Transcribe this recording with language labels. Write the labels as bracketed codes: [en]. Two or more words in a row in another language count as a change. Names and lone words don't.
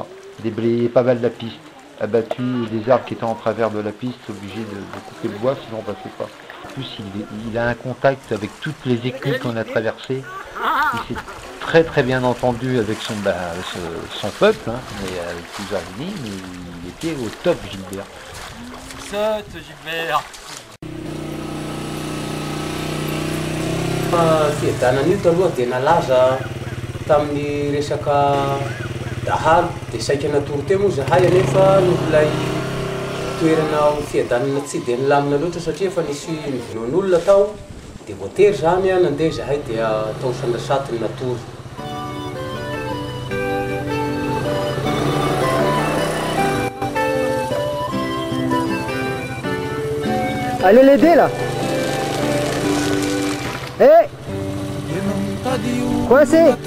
[fr] Déblayer pas mal de la piste, abattu des arbres qui étaient en travers de la piste, obligé de couper le bois, sinon on passait pas. En plus, il a un contact avec toutes les écules qu'on a traversées. Il s'est très bien entendu avec son peuple, hein, mais avec plusieurs lignes, mais il était au top, Gilbert. Saute, Gilbert. [mg] Fiadanan'io taloha dia nalaza tamin'ny resaka dahalo dia saika natoro teo moa zahay anefa nolay toerana fiadanana tsy dia nilamina loatra satria efa nisy nivinoan'olona tao dia voatery zany a nandeha zahay dia tao sandrasaty ny natoro. [fr] Allez l'aider là. Hé, coincé.